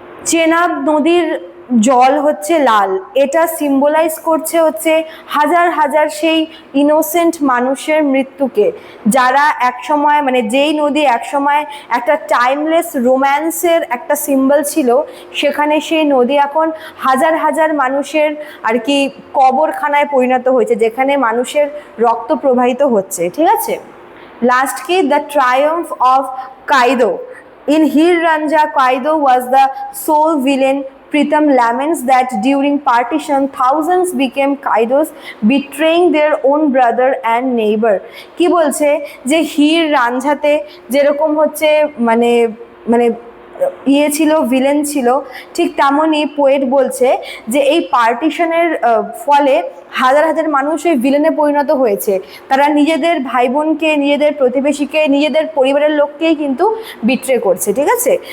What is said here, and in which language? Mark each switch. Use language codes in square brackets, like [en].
[bn] চেনাব নদীর জল হচ্ছে লাল, এটা সিম্বলাইজ করছে হচ্ছে হাজার হাজার সেই ইনোসেন্ট মানুষের মৃত্যুকে, যারা একসময় যেই নদী একসময় একটা টাইমলেস রোম্যান্সের একটা সিম্বল ছিল, সেখানে সেই নদী এখন হাজার হাজার মানুষের আর কি কবরখানায় পরিণত হয়েছে, যেখানে মানুষের রক্ত প্রবাহিত হচ্ছে, ঠিক আছে। লাস্ট কি, [en] The triumph of Kaido. In Heer Ranjha, Kaido was the sole villain. Pritam laments that during partition, thousands became Kaidos, betraying their own brother and neighbor। [bn] কি বলছে যে হির রাঞ্ঝাতে যেরকম হচ্ছে মানে ইয়ে ছিল, ভিলেন ছিল, ঠিক তেমনই পোয়েট বলছে যে এই পার্টিশনের ফলে হাজার হাজার মানুষ এই ভিলেনে পরিণত হয়েছে। তারা নিজেদের ভাই বোনকে, নিজেদের প্রতিবেশীকে, নিজেদের পরিবারের লোককেই কিন্তু বিট্রে করছে, ঠিক আছে।